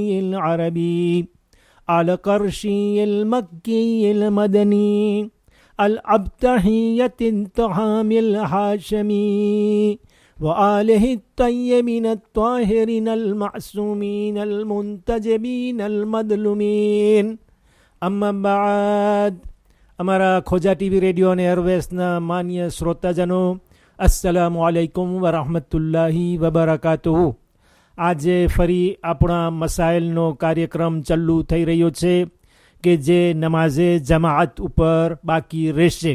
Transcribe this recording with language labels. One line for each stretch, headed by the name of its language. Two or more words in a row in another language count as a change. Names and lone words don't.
Arabic: العربي القرشي المكي المدني الأبتحية الطعام الهاشمي وآله الطيبين الطاهرين المعصومين المنتجبين المظلومين أما بعد
Gujarati: અમારા ખોજા ટીવી રેડિયો અને એરવેસના માન્ય શ્રોતાજનો
Arabic: السلام عليكم ورحمة الله وبركاته.
Gujarati: આજે ફરી આપણા મસાઇલનો કાર્યક્રમ ચાલુ થઈ રહ્યો છે કે જે નમાઝે જમાઅત ઉપર બાકી રહેશે.